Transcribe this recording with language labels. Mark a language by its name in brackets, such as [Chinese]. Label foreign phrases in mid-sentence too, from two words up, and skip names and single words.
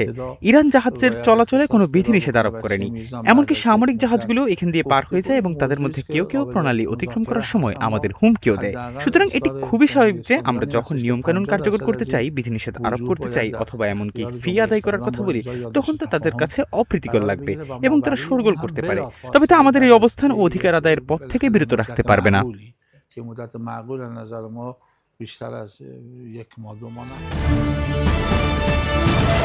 [Bangla] ইরান জাহাজের চলাচলে কোনো বিধিনিষেধ আরোপ করেনি। এমনকি সামরিক জাহাজগুলো এখান দিয়ে পার হয়ে যায় এবং তাদের মধ্যে কেউ কেউ প্রণালী অতিক্রম করার সময় আমাদের হুমকিও দেয়। সুতরাং এটি খুবই স্বাভাবিক যে আমরা যখন নিয়মকানুন কার্যকর করতে চাই, বিধিনিষেধ আরোপ করতে চাই অথবা এমনকি ফি আদায় করার কথা বলি, তখন তা তাদের কাছে অপ্রীতিকর লাগবে এবং তারা শোরগোল করতে পারে। তবে তা আমাদের এই অবস্থান ও অধিকার আদায়ের পথ থেকে বিরত রাখতে পারবে না। [Persian] که مدت معقول از نظر ما بیشتر از 1 ماه 2 ماه